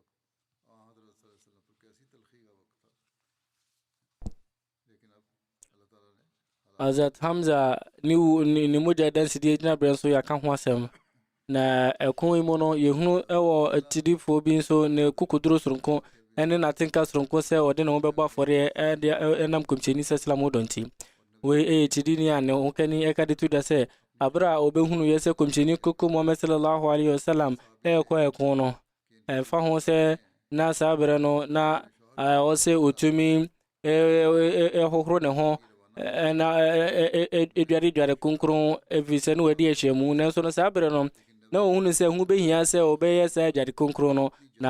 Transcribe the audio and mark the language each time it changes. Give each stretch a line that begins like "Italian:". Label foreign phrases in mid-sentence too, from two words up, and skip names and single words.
Akan: Hazrat Hamza ne mogya dansidie gyina berɛ nso yɛaka ho asɛm na ɛko yi mu no yɛhunu ɛwɔ akyidifoɔ bi nso ne kokoduro soronko ɛne n'atenka soronko sɛ ɔde ne ho bɛbɔ afɔreɛ ɛnam Kɔmhyɛni sallam dɔ nti wei ɛyɛ akyidini a ne ho kani ɛka de to da sɛ abere a ɔbɛhunu yɛ sɛ Kɔmhyɛni koko Muhammad
Arabic: صلى الله عليه وسلم
Akan: ɛkɔ ɛko no ɛfa ho sɛ na saa berɛ no na ɔsɛ ɔtumi ɛhohoro ne ho na eduare konkron ɛfiri sɛ ne wadi ahyiamu nanso no saa berɛ no na ɔhunu sɛ ho bɛhia sɛ ɔbɛyɛ saa aduare konkron no na